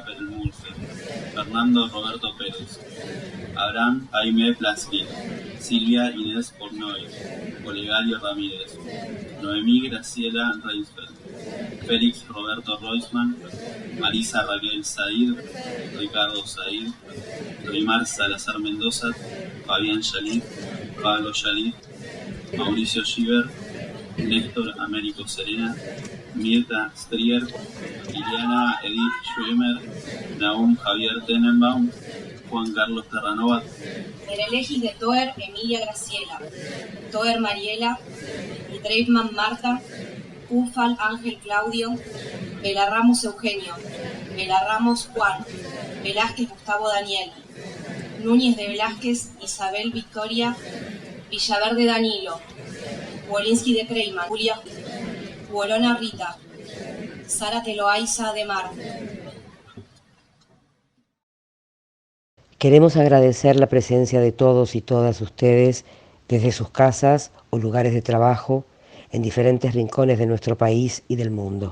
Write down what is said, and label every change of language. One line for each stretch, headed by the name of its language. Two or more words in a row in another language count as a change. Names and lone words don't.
Spanish: Perelmulfe, Fernando Roberto Pérez, Abraham Jaime Plaskin, Silvia Inés Pornoy, Olegario Ramírez, Noemí Graciela Reinsfeld, Félix Roberto Roisman, Marisa Raquel Said, Ricardo Said, Rimar Salazar Mendoza, Fabián Yalit, Pablo Yalit, Mauricio Giver, Néstor Américo Serena, Mirta Strier, Liliana Edith Schwimmer, Naum Javier Tenenbaum, Juan Carlos Terranova. Elegis de Toer Emilia Graciela, Toer Mariela, Dreifman Marta, Ufal Ángel Claudio, Belarramos Eugenio, Belarramos Juan, Velázquez Gustavo Daniel, Núñez de Velázquez Isabel Victoria, Villaverde Danilo, Wolinski de Kreiman, Julia, Wolona Rita, Sara Teloaiza de Mar. Queremos agradecer la presencia de todos y todas ustedes desde sus casas o lugares de trabajo en diferentes rincones de nuestro país y del mundo.